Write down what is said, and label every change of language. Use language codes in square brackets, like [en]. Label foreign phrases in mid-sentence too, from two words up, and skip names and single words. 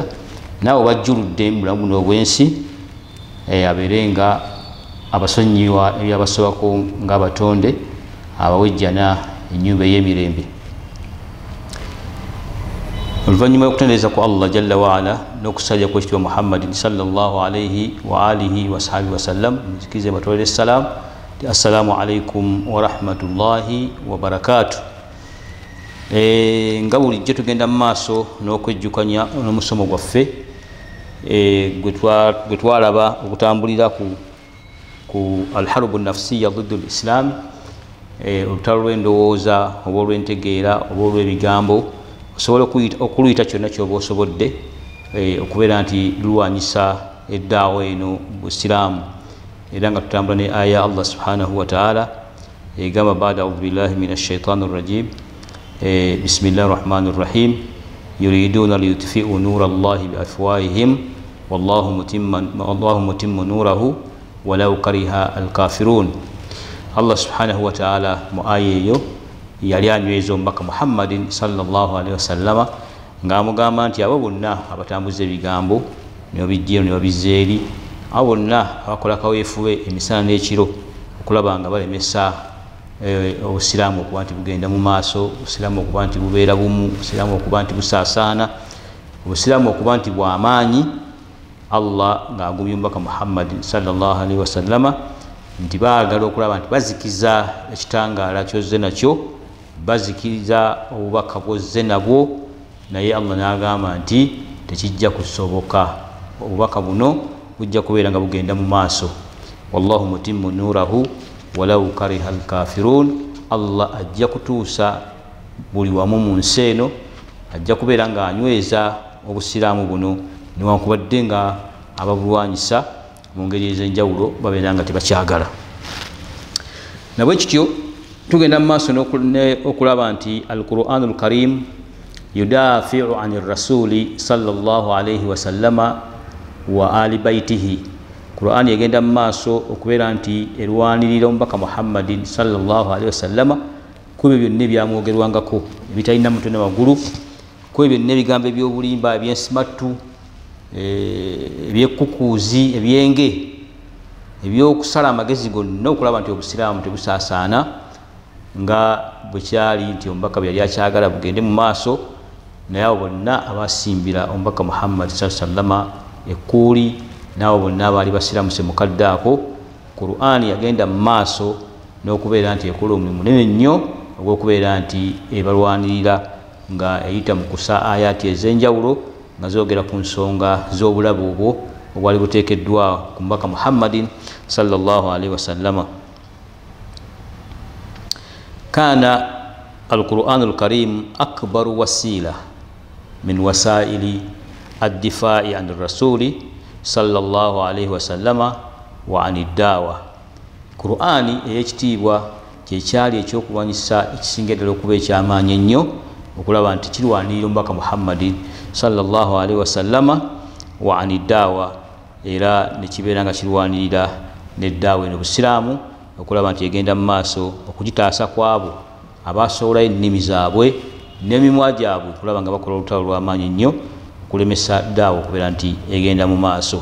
[lg] Naawe bajjuludde mu bulamu buno obwensi abeerenga abasonyiwa ebyabasobako ng'abatonde abawejjana ennyumba ey'emirembe. Oluvannyuma lw'okutendereza ku Allah [ar] جل وعلا [lg] n'okusajja kw'ekitiibwa [ar] محمد صلى الله عليه وعلى آله وصحبه وسلم, [lg] nzikirize batwalire essalamu ti [ar] السلام عليكم ورحمة الله وبركاته. [lg] Nga bulijjo tugenda mu maaso n'okwejjukanya n'omusomo gwaffe gwe twalaba okutambulira ku [ar] الحرب النفسية ضد الإسلام, [lg] olutalo lw'endowooza oba olw'entegeera oba olw'ebigambo, osobola okuluyita kyonna kyoba osobodde okubeera nti lulwanyisa eddaawa eno busiraamu. Era nga tutambula ne aya [ar] الله سبحانه وتعالى egamba بعد أعوذ بالله من الشيطان الرجيم بسم الله الرحمن الرحيم يريدون ليطفئوا نور الله بأفواههم والله متم نوره ولو كره الكافرون. الله سبحانه وتعالى [lg] mu aya eyo yali anyweza omubaka [ar] محمد صلى الله عليه وسلم [lg] ng'amugamba nti abo bonna abatambuza ebigambo ne babijjira ne babizza eri, abo bonna abakola kaweefube emisana n'ekiro okulaba nga balemesa obusiraamu okuba nti bugenda mu maaso, obusiraamu okuba nti bubeera bumu, obusiraamu okuba nti busaasaana, obusiraamu okuba nti bw'amaanyi. Allah ng'agumya omubaka [ar] محمد صلى الله عليه وسلم [lg] nti baagala okulaba nti bazikiza ekitangaala ky'ozze nakyo, bazikiriza obubaka bw'ozze nabwo, naye Allah n'agamba nti tekijja kusoboka, obubaka buno bujja kubeera nga bugenda mu maaso. [ar] والله متم نوره ولو كره الكافرون. [lg] Allah ajja kutuusa buli wamu mu nsi eno, ajja kubeera nga anyweza obusiraamu buno newankubadde nga ababulwanyisa mu ngeri ez'enjawulo babeera nga tebakyagala. Nabwe kityo tugenda mu maaso okulaba nti [ar] القرآن الكريم يدافع عن الرسول صلى الله عليه وسلم وآل بيته. [lg] Qur'an yegenda mu maaso okubeera nti erwanirira omubaka [ar] محمد صلى الله عليه وسلم [lg] ku ebyo byonna ebyamwogerwangako ebitalina mutwe na magulu, ku ebyo byonna ebigambo eby'obulimba, eby'ensimattu, ebyekukuuzi, ebyenge, ebyokusala amagezi gonna okulaba nti obusiraamu tebusaasaana nga bwe kyali nti omubaka byali akyagala bugende mu maaso. Naye abo bonna abasimbira omubaka [ar] محمد صلى الله عليه وسلم [lg] ekkuuli, n'abo bonna abaali basiramuse mukadde ako, Qur'ani yagenda mu maaso n'okubeera nti ekola omulimu munene nnyo ogw'okubeera nti ebalwanirira nga eyita mu kusa ayati ez'enjawulo nga zoogera ku nsonga z'obulabe obwo obwali buteekeddwa ku mubaka [ar] محمد صلى الله عليه وسلم. كان القرآن الكريم أكبر وسيلة من وسائل الدفاع عن الرسول صلى الله عليه وسلم وعن الدعوة. [lg] Qur'ani ey'ekitiibwa kyekyali ekyokulwanyisa ekisinga ddala okuba ekyamaanyi ennyo okulaba nti kirwanirira omubaka [ar] محمد صلى الله عليه وسلم وعن الدعوة, [lg] era nekibeera nga kirwanirira n'eddaawa eno busiraamu okulaba nti egenda mu maaso okugitaasa kwabo abasoolayo ennimi zaabwe n'emimwa gyabwe okulaba nga bakola olutalo lw'amaanyi ennyo okulemesa ddaawa okubeera nti egenda mu maaso.